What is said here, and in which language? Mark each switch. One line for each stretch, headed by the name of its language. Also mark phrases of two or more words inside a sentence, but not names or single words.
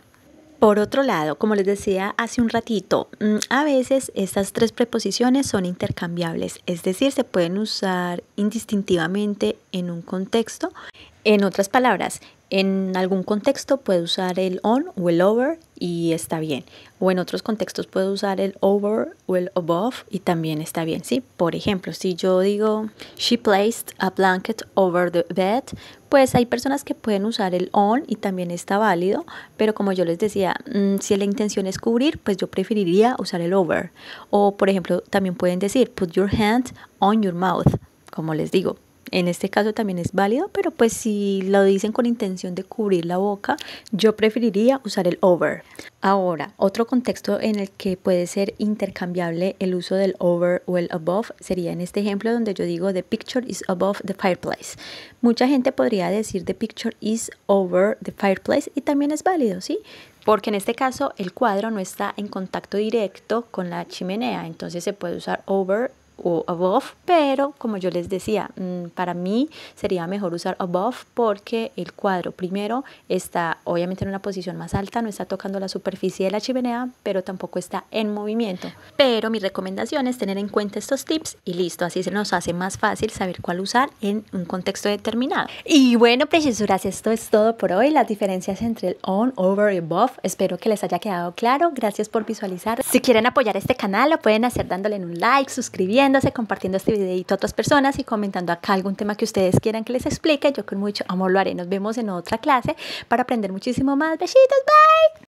Spanish: Por otro lado, como les decía hace un ratito, a veces estas tres preposiciones son intercambiables, es decir, se pueden usar indistintivamente en un contexto. En otras palabras, en algún contexto puede usar el on o el over y está bien. O en otros contextos puede usar el over o el above y también está bien, ¿sí? Por ejemplo, si yo digo
English: she placed a blanket over the bed,
Spanish: pues hay personas que pueden usar el on y también está válido, pero como yo les decía, si la intención es cubrir, pues yo preferiría usar el over. O por ejemplo, también pueden decir
English: put your hand on your mouth,
Spanish: como les digo. En este caso también es válido, pero pues si lo dicen con intención de cubrir la boca, yo preferiría usar el over. Ahora, otro contexto en el que puede ser intercambiable el uso del over o el above sería en este ejemplo donde yo digo
English: the picture is above the fireplace.
Spanish: Mucha gente podría decir
English: the picture is over the fireplace
Spanish: y también es válido, ¿sí? Porque en este caso el cuadro no está en contacto directo con la chimenea, entonces se puede usar over o above, pero como yo les decía, para mí sería mejor usar above porque el cuadro primero está obviamente en una posición más alta, no está tocando la superficie de la chimenea, pero tampoco está en movimiento. Pero mi recomendación es tener en cuenta estos tips y listo, así se nos hace más fácil saber cuál usar en un contexto determinado. Y bueno, preciosuras, esto es todo por hoy, las diferencias entre el on, over y above. Espero que les haya quedado claro, gracias por visualizar. Si quieren apoyar este canal lo pueden hacer dándole un like, suscribiéndose, compartiendo este videito a otras personas y comentando acá algún tema que ustedes quieran que les explique. Yo con mucho amor lo haré. Nos vemos en otra clase para aprender muchísimo más. Besitos, bye.